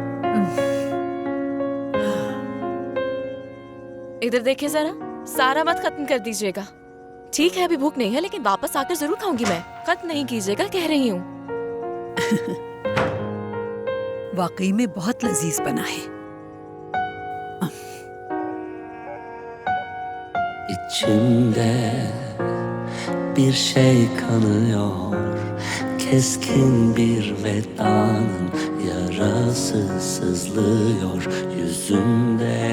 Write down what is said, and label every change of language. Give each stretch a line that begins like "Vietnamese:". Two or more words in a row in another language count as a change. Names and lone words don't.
Urdu: ادھر دیکھیے ذرا، سارا مت ختم کر دیجیے گا. ٹھیک ہے، ابھی بھوک نہیں ہے، لیکن واپس آکر ضرور کھاؤں گی میں. ختم نہیں کیجیے گا، کہہ رہی ہوں. واقعی میں بہت لذیذ بنا ہے.
Turkish: İçimde bir şey kanıyor, keskin bir vedanın yarası sızlıyor yüzümde.